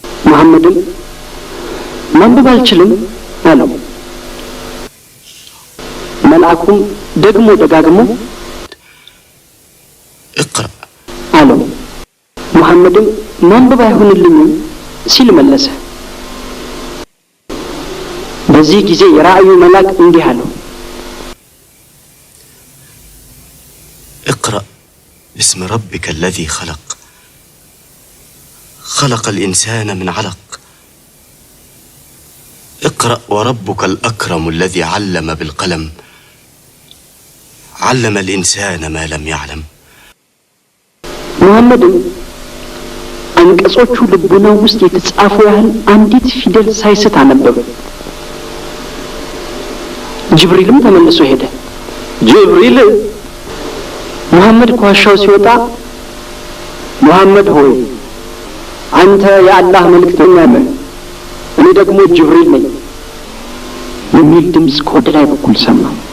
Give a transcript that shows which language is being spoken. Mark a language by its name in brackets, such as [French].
[Amharic] መሐመድን ማንበብ አልችልም አለው። መልአኩም ደግሞ ደጋግሞ [Arabic] اقرأ [Amharic] አለው። መሐመድም ማንበብ አይሆንልኝም ሲል መለሰ። በዚህ ጊዜ የራእዩ መልአክ እንዲህ አለው፣ [Arabic] اقرأ باسم ربك الذي خلق الإنسان من علق اقرأ وربك الأكرم الذي علم بالقلم علم الإنسان ما لم يعلم [Amharic] መሐመድም አንቀጾቹ ልቡናው ውስጥ የተጻፉ ያህል አንዲት ፊደል ሳይስት አነበበ። ጅብሪልም ተመልሶ ሄደ። ጅብሪል መሐመድ ከዋሻው ሲወጣ መሐመድ ሆይ አንተ የአላህ መልእክተኛ ነህ፣ እኔ ደግሞ ጅብሪል ነኝ የሚል ድምፅ ከወደ ላይ በኩል ሰማ።